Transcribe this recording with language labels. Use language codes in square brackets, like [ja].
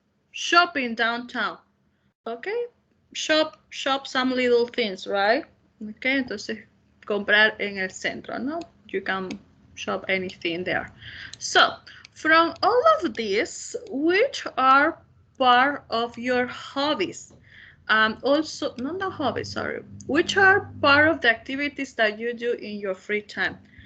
[en] Shopping downtown, okay? Shop some little things, right? [es] Okay, entonces comprar en el centro, no? [en] You can shop anything there. So, from all of this, which are part of your hobbies? Also, not hobbies, sorry. Which are part of the activities that you do in your free time?